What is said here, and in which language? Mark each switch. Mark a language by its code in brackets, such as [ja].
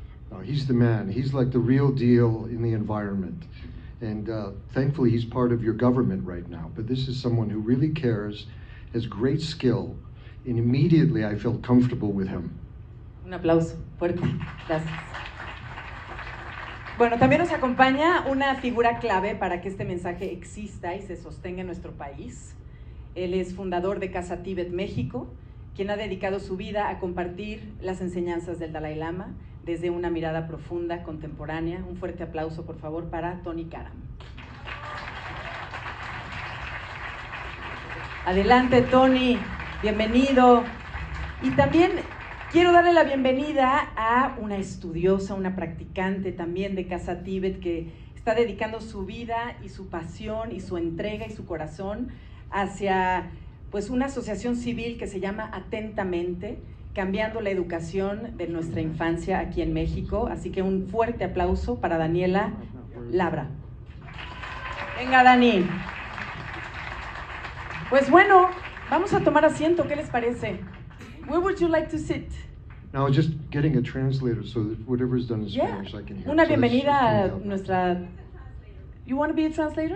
[en] No, he's the man. He's like the real deal in the environment. And thankfully, he's part of your government right now. But this is someone who really cares, has great skill, and immediately I felt comfortable with him. [es] Un aplauso fuerte. Gracias. Bueno, también nos acompaña una figura clave para que este mensaje exista y se sostenga en nuestro país. Él es fundador de Casa Tíbet México, quien ha dedicado su vida a compartir las enseñanzas del Dalai Lama desde una mirada profunda, contemporánea. Un fuerte aplauso, por favor, para Tony Karam. Adelante, Tony, bienvenido. Y también quiero darle la bienvenida a una estudiosa, una practicante también de Casa Tíbet que está dedicando su vida y su pasión y su entrega y su corazón hacia una asociación civil que se llama Atentamente, cambiando la educación de nuestra infancia aquí en México. Así que un fuerte aplauso para Daniela Labra. Venga, Dani. Pues bueno, vamos a tomar asiento. ¿Qué les parece? [en] Where would you like to sit? Now, just getting a translator so that whatever's done in Spanish I can hear. [es] Una bienvenida a nuestra... [en] You want to be a translator?